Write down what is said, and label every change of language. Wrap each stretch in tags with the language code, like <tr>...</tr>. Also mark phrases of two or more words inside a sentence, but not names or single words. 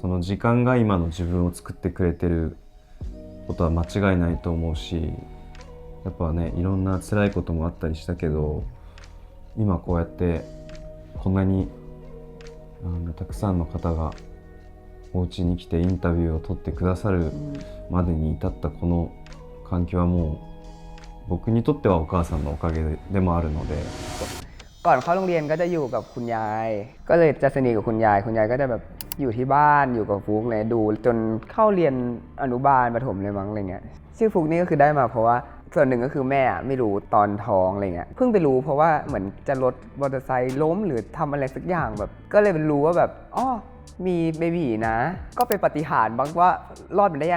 <ja>の時間が今の自分を作ってくれてることは間違いないと思うし、やっぱねいろんな辛いこともあったりしたけど、今こうやってこんなにたくさんの方がお家に来てインタビューを取ってくださるまでに至ったこの環境はもう僕にとってはお母さんのおかげでもあるので。</ja> <th>ก่อนเข้าโรงเรียนก็จะอยู่กับคุณยายก็เลยจะสนิทกับคุณยายก็จะแบบอยู่ที่บ้านอยู่กับฟุกเลยดูจนเข้าเรียนอนุบาลประถมเลยมั้งอะไรเงี้ยชื่อฟุกนี่ก็คือได้มาเพราะว่าส่วนหนึ่งก็คือแม่ไม่รู้ต อนท้องอะไรเงี้ยเพิ่งไปรู้เพราะว่าเหมือนจะรถมอเตอร์ไซค์ล้มหรือทำอะไรสักอย่างแบบก็เลยรู้ว่าแบบอ๋อมีเบบีนะก็เป็นปาฏิหาริย์บ้างว่ารอดมันได้ยัง</th>